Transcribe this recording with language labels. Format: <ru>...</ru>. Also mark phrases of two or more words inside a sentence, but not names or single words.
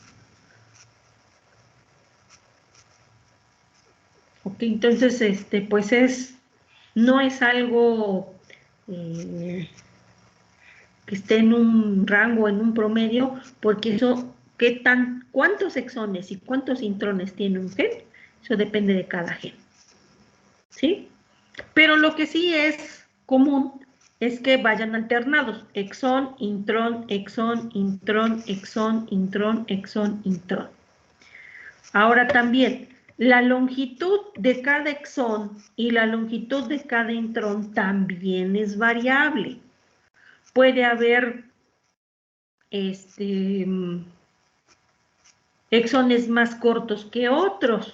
<es>Ok, entonces, pues no es algo que esté en un rango, en un promedio, porque eso, ¿cuántos exones y cuántos intrones tiene un gen? Eso depende de cada gen. ¿Sí? Pero lo que sí es común es que vayan alternados, exón, intrón, exón, intrón, exón, intrón, exón, intrón. Ahora también, la longitud de cada exón y la longitud de cada intrón también es variable. Puede haber exones más cortos que otros.</es>